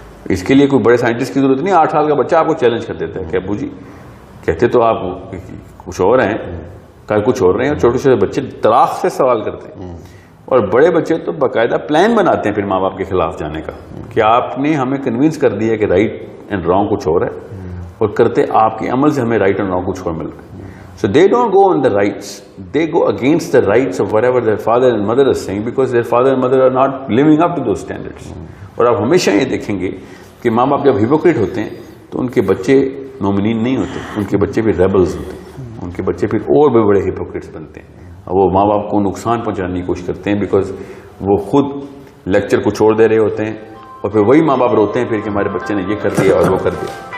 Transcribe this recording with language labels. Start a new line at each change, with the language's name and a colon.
Urdu: اس کے لیے کوئی بڑے سائنٹسٹ کی ضرورت نہیں. 8 سال کا بچہ آپ کو چیلنج کر دیتا ہے کہ ابو جی کہتے تو آپ کچھ اور ہیں, کل کچھ اور رہے ہیں. اور چھوٹے چھوٹے بچے طراق سے سوال کرتے ہیں, اور بڑے بچے تو باقاعدہ پلان بناتے ہیں پھر ماں باپ کے خلاف جانے کا, کہ آپ نے ہمیں کنوینس کر دیا کہ رائٹ اینڈ رانگ کچھ اور ہے, اور کرتے آپ کے عمل سے ہمیں رائٹ اینڈ رانگ کچھ اور مل رہا ہے.
English: So they don't go on the rights, they go against the rights of whatever their father and mother is saying, because their father and mother are not living up to those standards.
Urdu: اور آپ ہمیشہ یہ دیکھیں گے کہ ماں باپ جب ہیپوکریٹ ہوتے ہیں تو ان کے بچے مومنین نہیں ہوتے, ان کے بچے پھر ریبلز ہوتے ہیں, ان کے بچے پھر اور بھی بڑے ہیپوکریٹس بنتے ہیں. وہ ماں باپ کو نقصان پہنچانے کی کوشش کرتے ہیں, بیکاز وہ خود لیکچر کو چھوڑ دے رہے ہوتے ہیں, اور پھر وہی ماں باپ روتے ہیں پھر کہ ہمارے بچے نے یہ کر دیا اور وہ کر دیا.